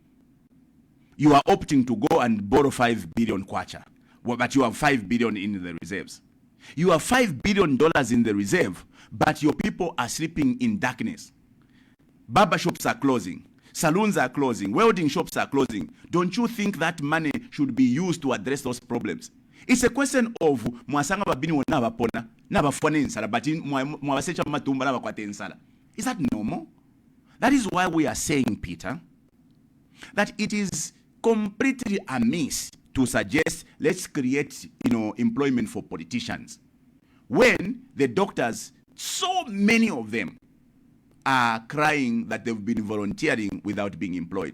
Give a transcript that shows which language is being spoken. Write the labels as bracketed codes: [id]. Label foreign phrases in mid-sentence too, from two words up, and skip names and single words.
[en] You are opting to go and borrow 5 billion kwacha, but you have 5 billion in the reserves. You have $5 billion in the reserve, but your people are sleeping in darkness. Barber shops are closing. Saloons are closing. Welding shops are closing. Don't you think that money should be used to address those problems? It's a question of [bem] mwasanga babini wona bapona na bafwane nsala but mwabasecha matumba na bakwate nsala. [en] Is that normal? That is why we are saying, Peter, that it is completely amiss to suggest let's create, employment for politicians when the doctors, so many of them, are crying that they've been volunteering without being employed.